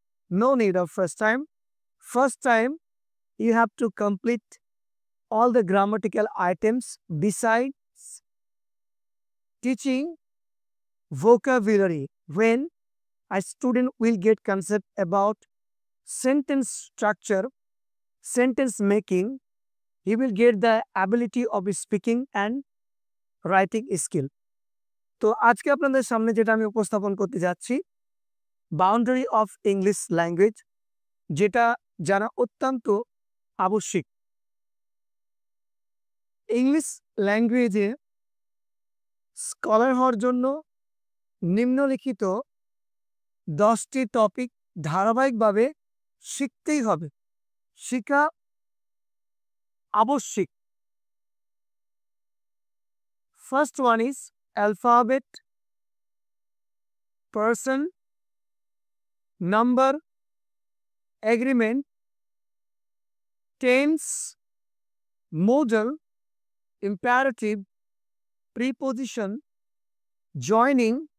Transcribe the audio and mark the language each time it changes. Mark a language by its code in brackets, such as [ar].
[en] No need of first time. First time you have to complete all the grammatical items besides teaching vocabulary. When a student will get concept about sentence structure, sentence making, he will get the ability of speaking and writing skill. [bn] তো আজকে আপনাদের সামনে যেটা আমি উপস্থাপন করতে যাচ্ছি, [en] boundary of English language, [bn] যেটা জানা অত্যন্ত আবশ্যিক। ইংলিশ ল্যাঙ্গুয়েজে স্কলার হওয়ার জন্য নিম্নলিখিত 10টি টপিক ধারাবাহিকভাবে শিখতেই হবে, শিখা আবশ্যিক। [en] First one is alphabet, person, number, agreement, tense, modal, imperative, preposition, joining.